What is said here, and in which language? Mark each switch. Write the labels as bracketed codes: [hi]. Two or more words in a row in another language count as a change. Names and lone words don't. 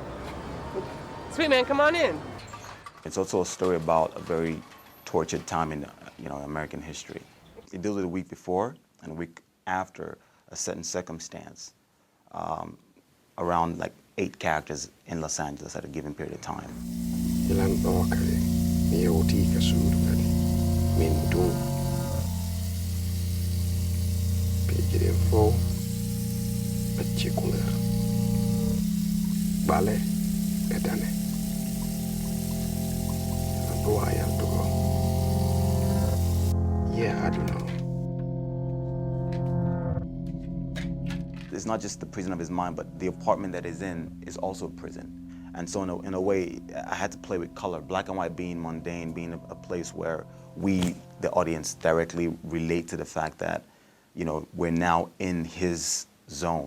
[en] Sweet man, come on in. It's also a story about a very tortured time in American history. It deals with a week before and a week after a certain circumstance around like 8 characters in Los Angeles at a given period of time. [ff] Ilan ɗo kadi mi yewti ka suudu kadi min du peeji ɗen fof acci couleur ɓale e dane ɗo a yaltugo. [en] Yeah, I don't know. It's not just the prison of his mind, but the apartment that he's in is also a prison. And so in a way, I had to play with color. Black and white being mundane, being a place where we, the audience, directly relate to the fact that, we're now in his zone.